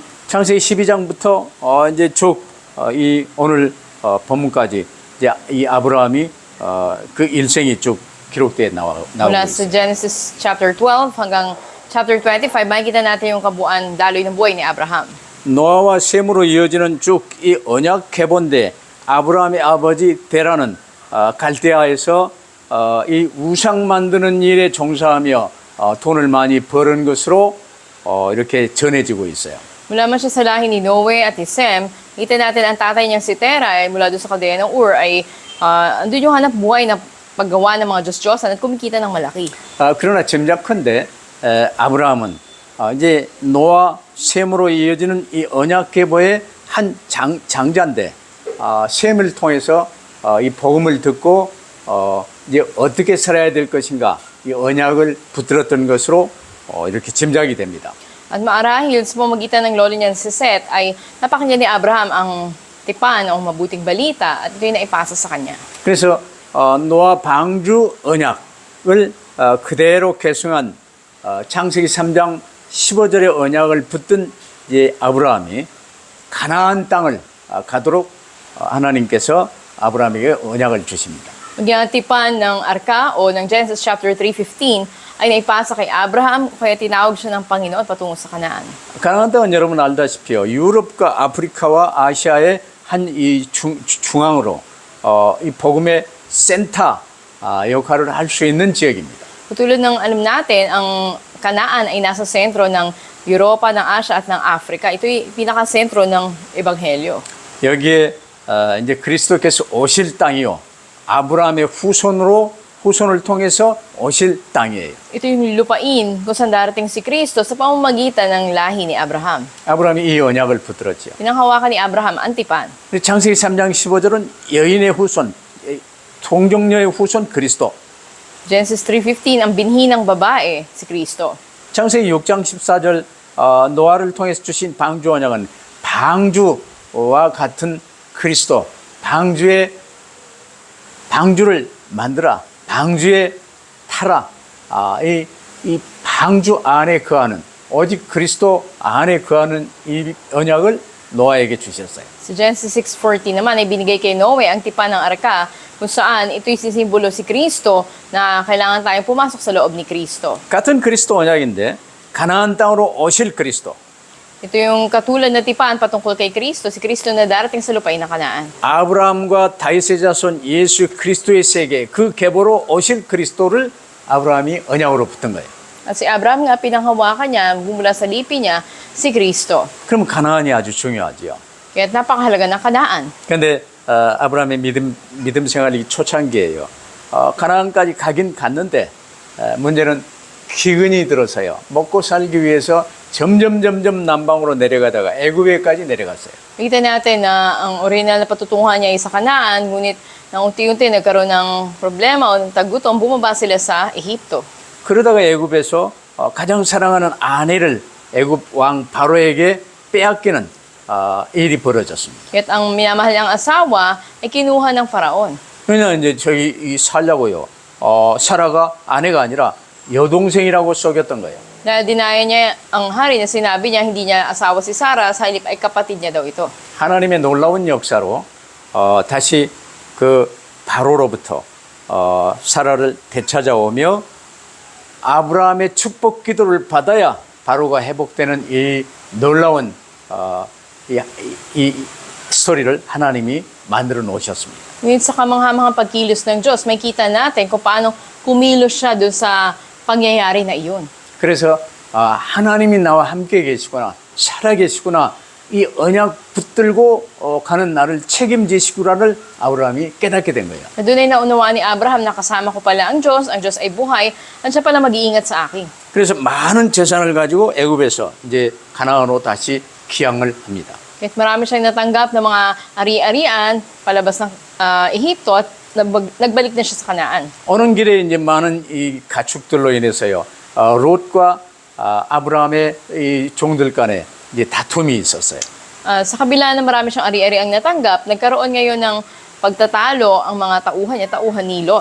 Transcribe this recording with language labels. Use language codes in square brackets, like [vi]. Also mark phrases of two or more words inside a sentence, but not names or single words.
[ko] 창세기 12장부터 이제 쭉 이 오늘 본문까지 이제 이 아브라함이 그 일생이 쭉 기록되어 나오고 [tl] Mula [ko] 있어요. [tl] sa Genesis chapter 12 hanggang chapter 25, makikita natin yung kabuuan daloy ng buhay ni Abraham. [ko] 노아와 셈으로 이어지는 쭉 이 언약 계보인데 아브라함의 아버지 데라는 갈대아에서 이 우상 만드는 일에 종사하며 돈을 많이 버는 것으로 이렇게 전해지고 있어요. [tl] Mula man siya sa lahi ni Noe at ni Sem, kita natin ang tatay niyang si Tera ay mula doon sa kaldeya ng Ur ay andun yung hanap buhay na paggawa ng mga Diyos-Diyosan at kumikita ng malaki. [ko] 그러나 짐작컨대 아브라함은 이제 노아 셈으로 이어지는 이 언약 계보의 한 장자인데 셈을 통해서 이 복음을 듣고 이제 어떻게 살아야 될 것인가 이 언약을 붙들었던 것으로 이렇게 짐작이 됩니다. [tl] At maarahil sa pamamagitan ng lolo niyan si Seth ay napakinggan ni Abraham ang tipan o mabuting balita at ito yung naipasa sa kanya. [ko] 그래서 노아 방주 언약을 그대로 계승한 창세기 3장 15절의 언약을 붙든 이제 아브라함이 가나안 땅을 가도록 하나님께서 아브라함에게 언약을 주십니다. [tl] Ang tipan ng Arka o ng Genesis chapter 3:15 ay naipasa kay Abraham kaya tinawag siya ng Panginoon patungo sa Kanaan. [ko] 가나안 땅은 여러분 알다시피요. 유럽과 아프리카와 아시아의 한 이 중앙으로 이 복음의 센터 역할을 할 수 있는 지역입니다. [tl] Tulad ng alam natin, ang Kanaan ay nasa sentro ng Europa, ng Asia at ng Africa. Ito'y pinakasentro ng Ebanghelyo. [ko] 여기에 이제 그리스도께서 오실 땅이요. 아브라함의 후손을 통해서 오실 땅이에요. [tl] Ito yung lupain kung saan darating si Kristo sa pamamagitan ng lahi ni Abraham. [ko] 아브라함이 이 언약을 붙들었죠. [tl] Pinanghawakan ni Abraham ang tipan. [ko] 창세기 3장 15절은 여인의 후손, 동정녀의 후손 그리스도. [tl] Genesis 3:15, ang binhi ng babae, si Kristo. [ko] 창세기 6장 14절 노아를 통해서 주신 방주 언약은 방주와 같은 그리스도, 방주를 만들어 방주에 타라. 이 방주 안에 거하는 오직 그리스도 안에 거하는 이 언약을 노아에게 주셨어요. [tl] Sa Genesis 6:14 naman ay binigay kay Noe ang tipan ng arka kung saan ito'y sisimbolo si Kristo na kailangan tayong pumasok sa loob ni Kristo. [ko] 같은 그리스도 언약인데 가나안 땅으로 오실 그리스도. [tl] Ito yung katulad na tipan patungkol kay Kristo, si Kristo na darating sa lupain ng Kanaan. [ko] 아브라함과 다윗의 자손 예수 그리스도의 세계 그 계보로 오실 그리스도를 아브라함이 언약으로 붙은 거예요. [tl] At si Abraham nga pinanghawakan niya mula sa lipi niya si Kristo. [ko] 그럼 가나안이 아주 중요하지요. [tl] Kaya napakahalaga ng Kanaan. [ko] 그런데 아브라함의 믿음 생활이 초창기예요. 가나안까지 가긴 갔는데 문제는 기근이 들어서요. 먹고 살기 위해서 점점 남방으로 내려가다가 애굽에까지 내려갔어요. [tl] Nakita natin na ang original na patutunguhan niya ay sa Kanaan, ngunit nang unti-unti nagkaroon ng problema o ng tagutom, bumaba sila sa Ehipto. [ko] 그러다가 애굽에서 가장 사랑하는 아내를 애굽 왕 바로에게 빼앗기는 일이 벌어졌습니다. [tl] Kaya't ang minamahal niyang asawa ay kinuha ng Faraon. [ko] 왜냐하면 이제 저기 살려고요. 사라가 아내가 아니라 여동생이라고 속였던 거예요. [tl] Dahil dinaya niya ang hari na sinabi niya hindi niya asawa si Sarah, sa halip ay kapatid niya daw ito. [ko] 하나님의 놀라운 역사로 다시 그 바로로부터 사라를 되찾아오며 아브라함의 축복 기도를 받아야 바로가 회복되는 이 놀라운 이 스토리를 하나님이 만들어 놓으셨습니다. [tl] Ngunit sa kamanghamang pagkilos ng Diyos, may kita natin kung paano kumilos siya doon sa pangyayari na iyon. [ko] 그래서 하나님이 나와 함께 계시구나, 살아 계시구나, 이 언약 붙들고 가는 나를 책임지시구나를 아브라함이 깨닫게 된 거예요. [tl] Na doon ay naunawaan ni Abraham na kasama ko pala ang Diyos ay buhay, at siya pala mag-iingat sa akin. [ko] 그래서 많은 재산을 가지고 애굽에서 이제 가나안으로 다시 귀향을 합니다. [tl] Kahit marami siyang natanggap ng mga ari-arian palabas ng Ehipto at nagbalik na siya sa Kanaan. [ko] 오는 길에 이제 많은 이 가축들로 인해서요, 롯과 아브라함의 이 종들 간에 이제 다툼이 있었어요. [tl] Sa kabila na marami siyang ari-ariang natanggap, nagkaroon ngayon ng pagtatalo ang mga tauhan ni Lot.